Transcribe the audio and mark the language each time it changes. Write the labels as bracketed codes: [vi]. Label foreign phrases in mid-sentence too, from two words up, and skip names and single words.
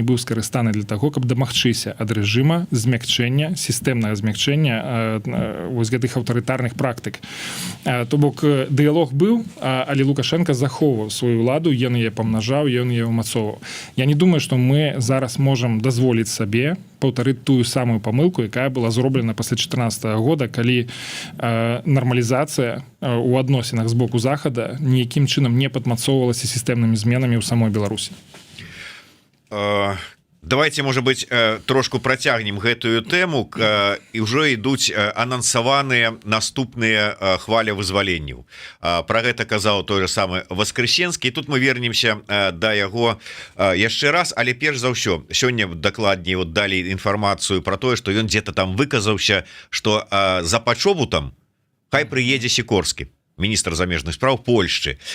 [be] быў скарыстаны для таго каб дамагчыся ад рэжыма змякчэння сістэмнага змякчэння вось гэтых аўтарытарных практык то бок дыялог быў але Лукашенко захоўваў сваю ўладу ён яе памнажаў ён яе ўмацоўваў я не думаю што мы зараз можам дазволіць сабе паўтарыць тую самую памылку якая была зроблена пасля 2014 года калі нармалізацыя у адносінах з боку захада ніякім чынам не падмацоўвалася сістэмнымі зменамі ў самой Беларусі [ru] Давайте, может быть, [be] трошку працягнем гэтую тэму і ўжо ідуць анансаваныя наступныя хваля вызваленняў. Пра гэта казаў той же самы Воскресенскі. Тут мы вернемся да яго яшчэ раз, але перш за ўсё сёння дакладней далі інфармацыю пра тое, што ён дзе-то там выказаўся, што за пачобутам хай прыедзе Сікорскі, міністр замежных спраў Польшчы.